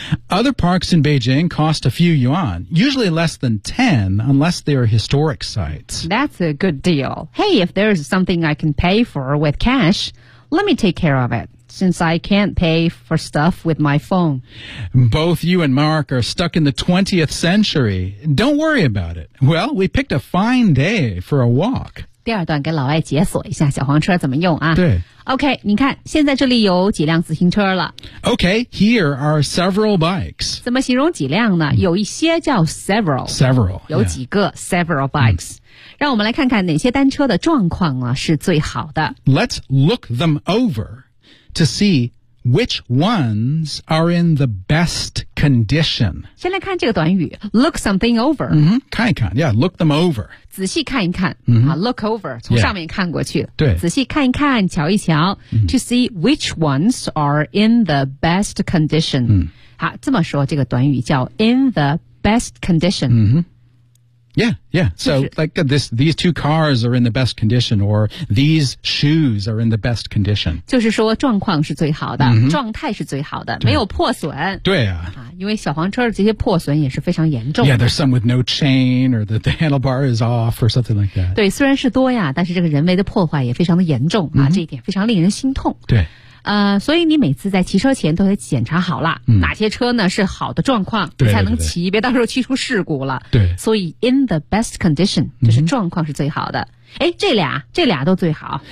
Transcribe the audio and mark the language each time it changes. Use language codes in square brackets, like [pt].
[en] Other parks in Beijing cost a few yuan, usually less than 10 unless they are historic sites. That's a good deal. Hey, if there's something I can pay for with cash, let me take care of it, since I can't pay for stuff with my phone. Both you and Mark are stuck in the 20th century. Don't worry about it. Well, we picked a fine day for a walk. [zh] 第二段给老外解锁一下小黄车怎么用啊。对。 OK, 你看现在这里有几辆自行车了。 [en] OK, here are several bikes. [zh] 怎么形容几辆呢、有一些叫 several。 [en] Several, [zh] 有几个、 [en] several bikes. [zh] 让我们来看看哪些单车的状况啊是最好的。 [en] Let's look them over to see which ones are in the best condition. [zh] 先来看这个短语 [en] look something over.、 Mm-hmm, [zh] 看一看 [en] yeah, look them over. [zh] 仔细看一看、 mm-hmm. 啊、 [en] look over, [zh] 从上面看过去。对、yeah. 仔细看一看瞧一瞧、mm-hmm. [en] to see which ones are in the best condition.、 Mm-hmm. [zh] 好这么说这个短语叫 [en] in the best condition.、 Mm-hmm. Yeah, yeah. So, like, these two cars are in the best condition, or these shoes are in the best condition. [zh] 就是说状况是最好的、 mm-hmm. 状态是最好的没有破损。对啊。因为小黄车的这些破损也是非常严重的。 [en] Yeah, there's some with no chain, or the handlebar is off, or something like that. [zh] 对虽然是多呀但是这个人为的破坏也非常的严重、 mm-hmm. 啊这一点非常令人心痛。对。所以你每次在骑车前都得检查好了、哪些车呢是好的状况对对对才能骑别到时候骑出事故了对所以 [en] in the best condition [zh] 就是状况是最好的、诶这俩都最好